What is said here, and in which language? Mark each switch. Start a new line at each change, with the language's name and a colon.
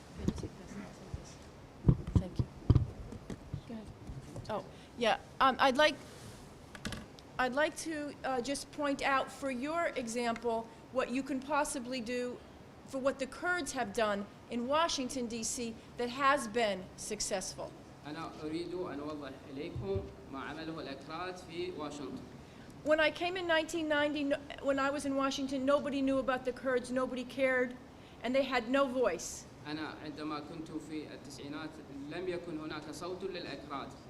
English: Can you take this? I'll take this. Thank you. Go ahead. Oh, yeah. I'd like to just point out for your example what you can possibly do for what the Kurds have done in Washington, D.C. that has been successful.
Arabic: أنا أريد أن أوضح إليكم ما عمله الأكراد في واشنطن.
English: When I came in 1990, when I was in Washington, nobody knew about the Kurds, nobody cared, and they had no voice.
Arabic: أنا عندما كنت في التسعينات لم يكن هناك صوت للأكراد.